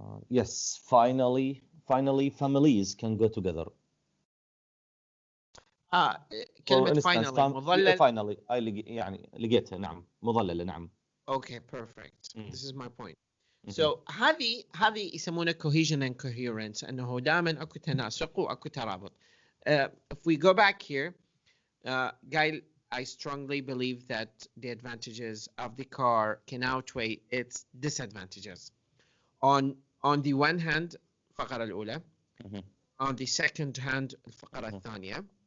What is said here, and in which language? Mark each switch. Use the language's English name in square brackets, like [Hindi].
[English] Yes, finally, families can go together. For [Arabic] كلمة [English] instance, [Arabic] finally مظلل. finally, يعني لقيتها. نعم, مظللة. نعم. [English] Okay, perfect. This is my point. Mhm. [Arabic] So هذه يسمونها [English] cohesion and coherence، [Arabic] أنه دائما أكو تناسق وأكو ترابط. [English] If we go back here, Guy, I strongly believe that the advantages of the car can outweigh its disadvantages. On the one hand [Arabic] الفقرة الأولى. [English] On the second hand [Arabic] الفقرة الثانية.